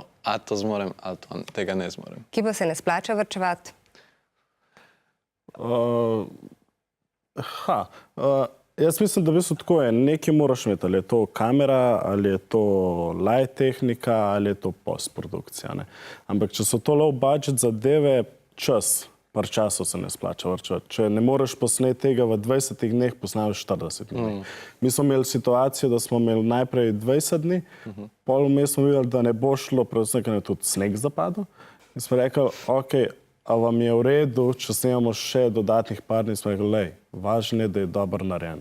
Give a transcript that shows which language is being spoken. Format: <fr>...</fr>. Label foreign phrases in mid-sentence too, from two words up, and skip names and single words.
<sl>A to zmorem, ali tega ne zmorem. Ki pa se ne splača varčevati? Jaz mislim, da v bistvu tako je. Nekaj moraš imeti, ali je to kamera, ali je to light tehnika, ali je to postprodukcija. Ampak če so to</sl> <en>low budget</en> <sl>zadeve, čas. Par časov se ne splača varčevati. Če ne moreš posneti tega v 20 dneh, posnameš 40 dni. Mi smo imeli situacijo, da smo imeli najprej 20 dni, pol vmes smo videli, da ne bo šlo, predvsem, ker je tudi sneg zapadel. In smo rekli, ok, a vam je v redu, če snemamo še dodatnih par dni, smo rekli, lej, važno je, da je dobro narejen.</sl>